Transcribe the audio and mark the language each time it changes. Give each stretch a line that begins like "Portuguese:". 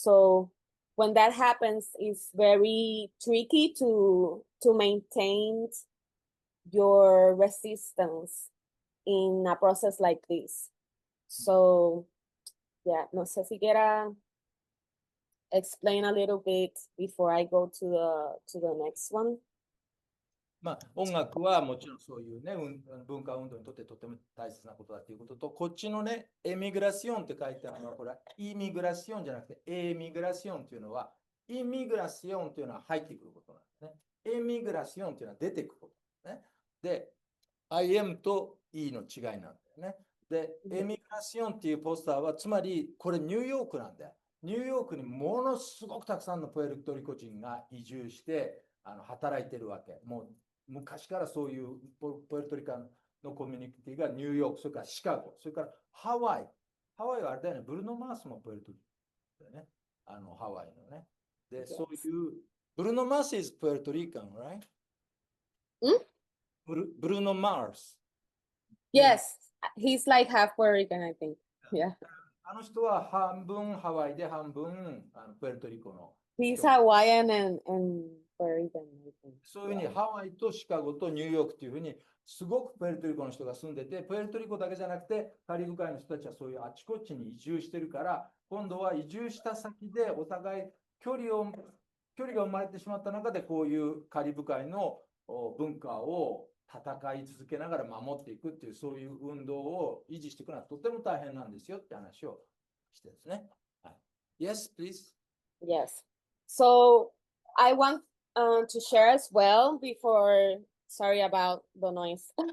English: So when that happens, it's very tricky to maintain your resistance in a process like this. So yeah,
Spanish: no sé si quiera
English: explain a little bit before I go to the next one.
Japanese: まあ、音楽はもちろんそういうね、文化運動にとってとても大切なことだということと、こっちのね、エミグラシオンって書いてあるのは、これはイミグラシオンじゃなくて、エミグラシオンというのは、イミグラシオンというのは入ってくることなんですね。エミグラシオンというのは出てくることなんですね。で、IM と E の違いなんだよね。で、エミグラシオンっていうポスターは、つまりこれニューヨークなんだよ。ニューヨークにものすごくたくさんのプエルトリコ人が移住して働いてるわけ。もう昔からそういうプエルトリカンのコミュニティがニューヨーク、それからシカゴ、それからハワイ。ハワイはあれだよね、ブルーノ・マースもプエルトリカだよね。ハワイのね。で、そういう、
English: ブルーノ・マース is Puerto Rican, right?
Japanese: ブルーノ・マース。
English: Yes, he's like half Puerto Rican, I think. Yeah.
Japanese: あの人は半分ハワイで半分プエルトリコの。
English: He's Hawaiian and Puerto Rican, I think.
Japanese: そういうふうにハワイとシカゴとニューヨークっていうふうにすごくプエルトリコの人が住んでて、プエルトリコだけじゃなくてカリブ海の人たちはそういうあちこちに移住してるから、今度は移住した先でお互い距離が生まれてしまった中でこういうカリブ海の文化を戦い続けながら守っていくっていうそういう運動を維持していくのはとても大変なんですよって話をしてですね。
English: はい、Yes, please. Yes. So I want to share as well before, sorry about the noise.